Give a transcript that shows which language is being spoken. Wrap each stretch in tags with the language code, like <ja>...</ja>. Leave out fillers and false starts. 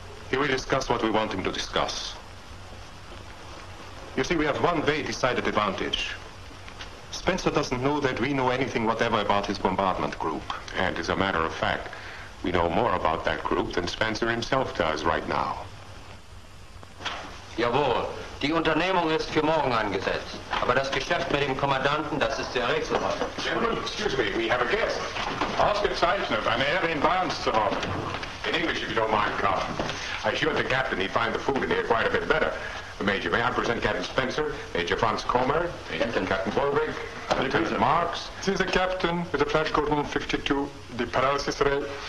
<en>He will discuss what we want him to discuss. You see, we have one very decided advantage. Spencer doesn't know that we know anything whatever about his bombardment group. And as a matter of fact, we know more about that group than Spencer himself does right now.</en> <de>Jawohl, die Unternehmung ist für morgen angesetzt. Aber das Geschäft mit dem Kommandanten, das ist sehr rätselhaft.</de> <en>Gentlemen, excuse me, we have a guest.</en> <de>Ausgezeichnet, eine Ehre in Bayerns zu haben.</de> <en>In English, if you don't mind, Carl. I assured the captain he'd find the food in here quite a bit better. Major, may I present Captain Spencer, Major Franz Comer, Captain Bolvig, Lieutenant Marks. This is the captain with the flash code 152, the paralysis ray.</en>